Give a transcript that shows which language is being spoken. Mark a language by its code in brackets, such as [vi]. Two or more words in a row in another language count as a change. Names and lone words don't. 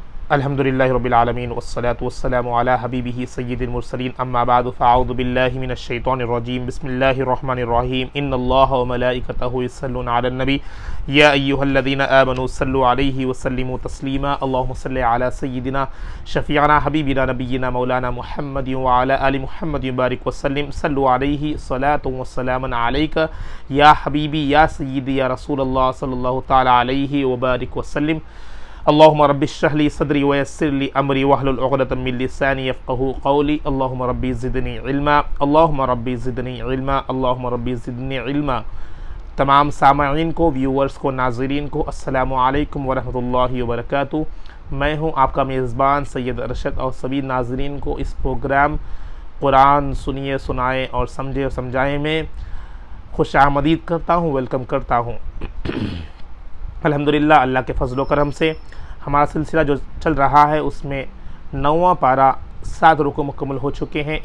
[ar] الحمد لله رب العالمين والصلاة والسلام على حبيبه سيد المرسلين أما بعد فأعوذ بالله من الشيطان الرجيم بسم الله الرحمن الرحيم إن الله وملائكته يصلون على النبي يا أيها الذين آمنوا صلوا عليه وسلموا تسليما اللهم صل على سيدنا شفيعنا حبيبنا نبينا مولانا محمد وعلى آل محمد بارك وسلم صلوا عليه صلاة وسلام عليك يا حبيبي يا سيدي يا رسول الله صلى الله تعالى عليه وبارك وسلم اللهم رب اشرح لي صدري ويسر لي أمري واحلل عقدة من لساني يفقهوا قولي اللهم ربي زدني علما اللهم ربي زدني علما اللهم ربي زدني علما. [hi] तमाम सामईन को, व्यूअर्स को, नाज़रीन को [ar] السلام عليكم ورحمة الله وبركاته. [hi] मैं हूँ आपका मेज़बान सैयद अरशद और सभी नाज़रीन को इस प्रोग्राम कुरान सुनिए सुनाए और समझे और समझाए में खुश आमदीद करता हूँ, वेलकम करता हूँ। अल्हम्दुलिल्लाह अल्लाह के फजल करम से हमारा सिलसिला जो चल रहा है उसमें 9वां पारा 7 रुकू मुकम्मल हो चुके हैं।